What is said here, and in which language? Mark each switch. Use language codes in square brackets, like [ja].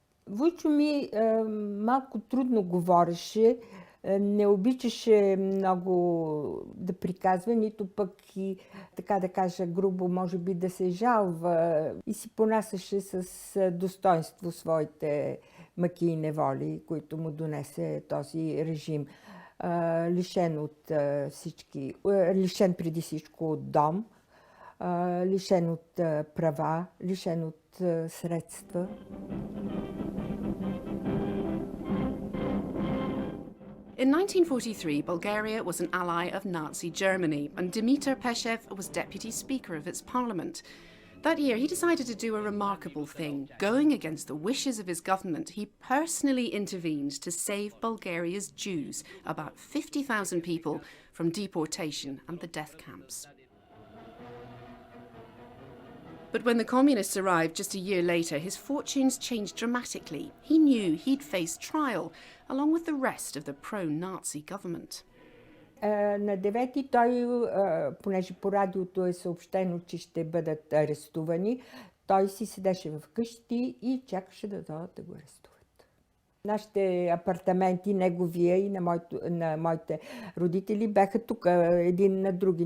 [bg] Войчо ми малко трудно говореше, не обичаше много да приказва, нито пък и, така да кажа грубо, може би да се жалва и си понасяше с достоинство своите мъки и неволи, които му донесе този режим. Лишен от всички, лишен преди всичко от дом, лишен от права, лишен от средства. [en] In 1943, Bulgaria was an ally of Nazi Germany, and Dimitar Peshev was deputy speaker of its parliament. That year, he decided to do a remarkable thing. Going against the wishes of his government, he personally intervened to save Bulgaria's Jews, about 50,000 people, from deportation and the death camps. But when the communists arrived just a year later, his fortunes changed dramatically. He knew he'd face trial, along with the rest of the pro-Nazi government. [bg] На 9-ти той, понеже по радиото е съобщено, че ще бъдат арестувани, той си седеше в къщи и чакаше да дойдат да го арестуват. Нашите апартаменти, неговия и на моите родители, бяха тук един на други.